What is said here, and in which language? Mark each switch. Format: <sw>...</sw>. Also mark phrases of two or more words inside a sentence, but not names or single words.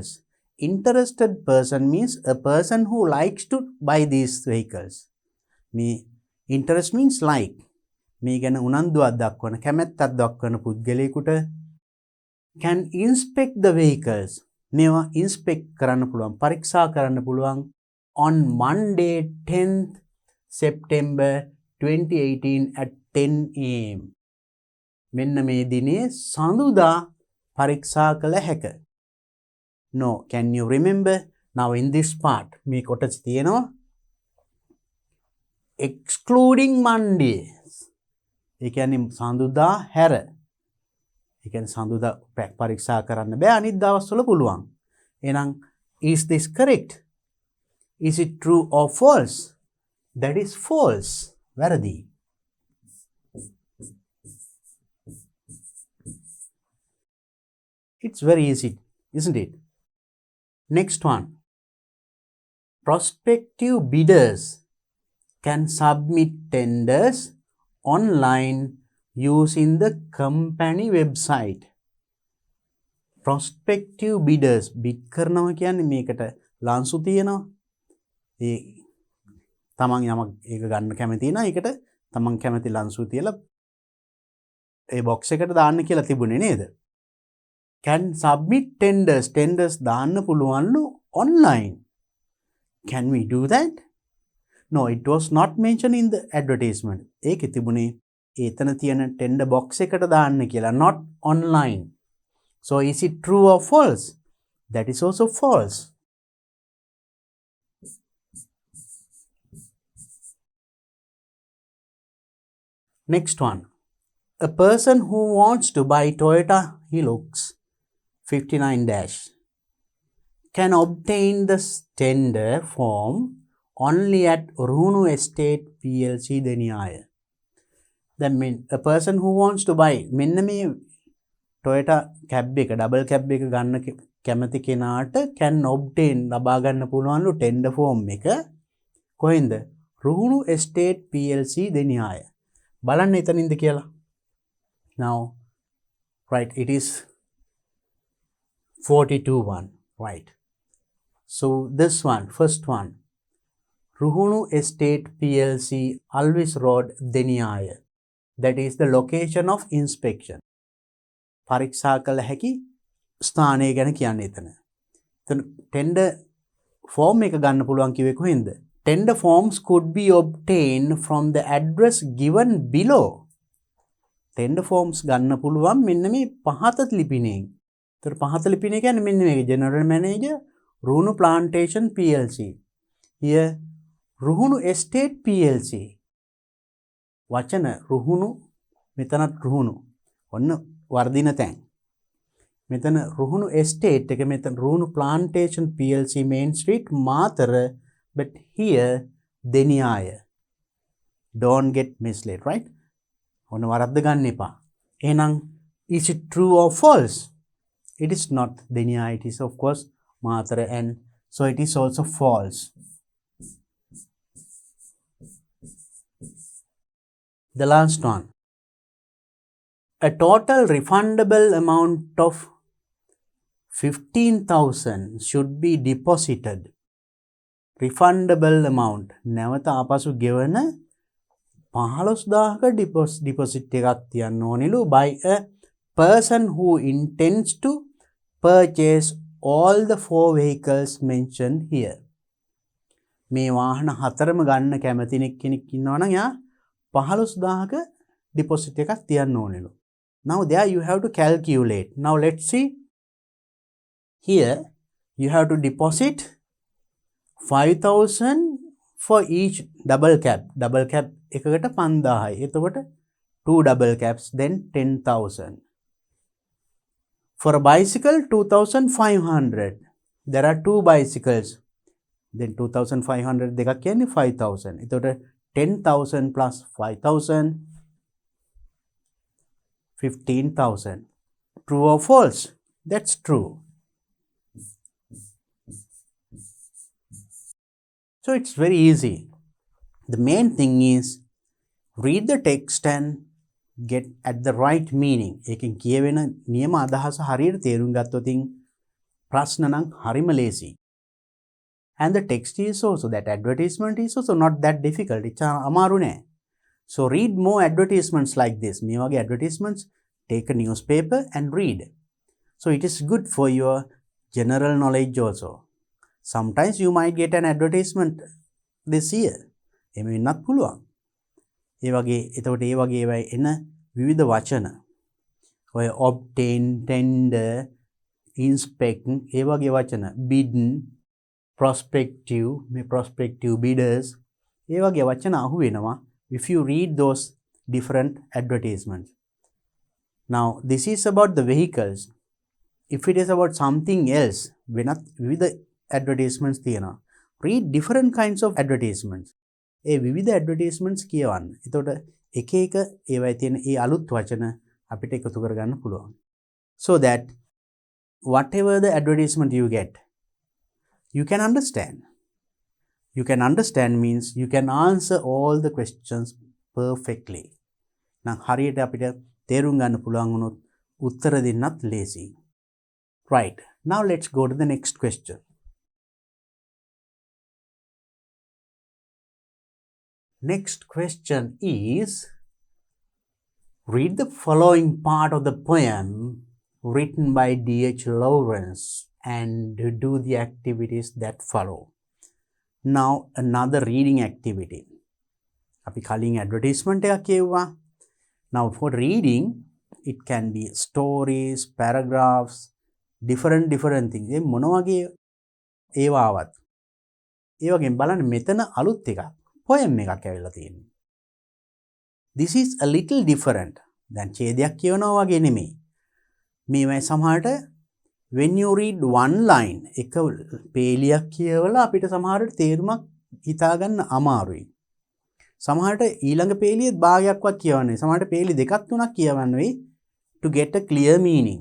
<en>Interested person means a person who likes to buy these vehicles. Me interest means like.</en> <si>මේ ගැන උනන්දුවක් දක්වන කැමැත්තක් දක්වන පුද්ගලයෙකුට</si> <en>can inspect the vehicles.</en> <si>මේවා inspect කරන්න පුළුවන් පරීක්ෂා කරන්න පුළුවන්</si> <en>on Monday 10th September 2018 at 10 am.</en> <si>මෙන්න මේ දිනේ සඳුදා පරීක්ෂා කළ හැක.</si> <en>No. Can you remember? Now in this part,</en> <si>මේ කොටස තියෙනවා</si> <en>excluding Mondays.</en> <si>ඒ කියන්නේ සඳුදා හැර. ඒ කියන්නේ සඳුදා පරීක්ෂා කරන්න බෑ අනිත් දවස්වල පුළුවන්.</si> <en>එහෙනම් is this correct? Is it true or false? That is false. වැරදි. It's very easy, isn't it? Next one. Prospective bidders can submit tenders online using the company website. Prospective bidders bid</en> <si>කරනවා කියන්නේ මේකට ලන්සු තියෙනවා. ඒ තමන් යමක් ඒක ගන්න කැමති නම් ඒකට තමන් කැමති ලන්සු තියලා ඒ බොක්ස් එකට දාන්න කියලා තිබුණේ නේද?</si> <en>Can submit tenders</en> <si>දාන්න පුළුවන්ලු</si> <en>online. Can we do that? No, it was not mentioned in the advertisement.</en> <si>ඒකේ තිබුණේ එතන තියෙන</si> <en>tender box</en> <si>එකට දාන්න කියලා,</si> <en>not online. So is it true or false? That is also false. Next one. A person who wants to buy Toyota Hilux 59- can obtain the tender form only at Ruhunu Estate PLC Deniyaya. That means a person who wants to buy</en> <si>මෙන්න මේ</si> <en>Toyota cab එක double cab</en> <si>එක ගන්න කැමති කෙනාට</si> <en>can obtain</en> <si>ලබා ගන්න පුළුවන්ලු</si> <en>tender form</en> <si>එක කොහෙන්ද?</si> <en>Ruhunu Estate PLC Deniyaya.</en> <si>බලන්න එතනින්ද කියලා.</si> <en>Now right, it is 42-1, right? So this one, first one, Ruhunu Estate PLC, Alvis Road, Deniyaya. That is the location of inspection.</en> <si>පරීක්ෂා කළ හැකි ස්ථානය ගැන කියන්නේ එතන. එතන</si> <en>tender form</en> <si>එක ගන්න පුළුවන් කිව්වේ කොහෙන්ද?</si> <en>Tender forms could be obtained from the address given below. Tender forms</en> <si>ගන්න පුළුවන් මෙන්න මේ පහත ලිපිණයෙන්. ඒතර පහත ලිපිණය කියන්නේ මෙන්න මේක General Manager Ruhunu Plantation PLC.</si> <en>Here Ruhunu Estate PLC.</en> <si>වචන රුහුණු මෙතනත් රුහුණු. ඔන්න වර්ධින තැන්. මෙතන රුහුණු estate එක මෙතන Ruhunu Plantation PLC Main Street මාතර,</si> <en>but here</en> <si>Deniyaya.</si> <en>Don't get misled, right?</en> <si>ඔන්න වරද්ද ගන්න එපා.</si> <en>එහෙනම් is it true or false? It is not Deniyaya, it is of course Matara, and so it is also false. The last one. A total refundable amount of 15,000 should be deposited. Refundable amount.</en> <si>නැවත ආපසු ගෙවන 15,000ක deposit එකක් තියන්න ඕනෙලු</si> <en>by a person who intends to purchase all the 4 vehicles mentioned here.</en> <si>මේ වාහන හතරම ගන්න කැමති කෙනෙක් ඉන්නවා නම් යා 15,000ක deposit එකක් තියන්න ඕනෙලු.</si> <en>Now there you have to calculate. Now let's see. Here you have to deposit 5,000 for each double cab. Double cab එකකට 5,000යි. එතකොට 2 double cabs, then 10,000. For a bicycle 2,500. There are 2 bicycles. Then 2,500</en> <si>දෙකක් කියන්නේ</si> <en>5,000.</en> <si>එතකොට 10,000 plus 5,000, 15,000.</si> <en>True or false? That's true. So it's very easy. The main thing is read the text and get at the right meaning.</en> <si>එකෙන් කියවෙන නියම අදහස හරියට තේරුම් ගත්තොත් ප්‍රශ්න නම් හරිම ලේසි.</si> <en>And the text is also, that advertisement is also not that difficult. It's</en> <si>අමාරු නේ.</si> <en>So read more advertisements like this.</en> <si>මේ වගේ</si> <en>advertisements, take a newspaper and read. So it is good for your general knowledge also. Sometimes you might get an advertisement this year.</en> <si>එහෙම වෙන්නත් පුළුවන්. ඒ වගේ එතකොට ඒ වගේ ඒවා එන විවිධ වචන.</si> <en>ඔය obtain, tender, inspect,</en> <si>ඒ වගේ වචන,</si> <en>bid, prospective, prospective bidders,</en> <si>ඒ වගේ වචන අහු වෙනවා</si> <en>if you read those different advertisements. Now this is about the vehicles. If it is about something else,</en> <si>වෙනත් විවිධ advertisements තියෙනවා.</si> <en>Read different kinds of advertisements.</en> <si>ඒ විවිධ advertisements කියවන්න. එතකොට එක එක ඒවයි තියෙන ඒ අලුත් වචන අපිට එකතු කරගන්න පුළුවන්.</si> <en>So that whatever the advertisement you get, you can understand. You can understand means you can answer all the questions perfectly.</en> <si>නම් හරියට අපිට තේරුම් ගන්න පුළුවන් වුණොත් උත්තර දෙන්නත් ලේසි.</si> <en>Right. Now let's go to the next question. Next question is, read the following part of the poem written by D.H. Lawrence and do the activities that follow. Now another reading activity.</en> <si>අපි කලින් advertisement එකක් කියවුවා.</si> <en>Now for reading, it can be stories, paragraphs, different things.</en> <si>ඒ මොන වගේ ඒවා ආවත්. ඒ වගේම බලන්න මෙතන අලුත් එකක්. poem එකක් ඇවිල්ලා තියෙනවා.</si> <en>This is a little different.</en> <si>දැන් ඡේදයක් කියවනවා වගේ නෙමෙයි. මේවයි සමහරට</si> <en>when you read one line,</en> <si>එක පේලියක් කියවලා අපිට සමහරට තේරුමක් හිතා ගන්න අමාරුයි. සමහරට ඊළඟ පේලියේ භාගයක්වත් කියවන්නේ. සමහරට පේලි දෙකක් තුනක් කියවන්න වෙයි</si> <en>to get a clear meaning.</en>